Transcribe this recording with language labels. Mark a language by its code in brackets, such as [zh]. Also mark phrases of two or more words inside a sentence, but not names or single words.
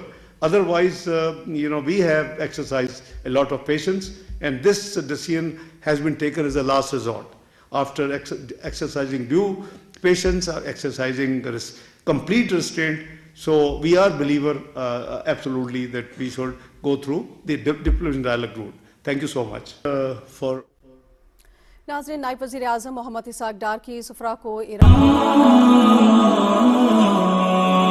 [en] Otherwise, we have exercised a lot of patience, and this decision has been taken as a last resort. After exercising due patience, exercising complete restraint, so we are believer absolutely that we should go through the diplomatic dialogue route. Thank you so much for. [ur] ناظرین، نائب وزیر اعظم محمد اسحاق ڈار کی سفراکو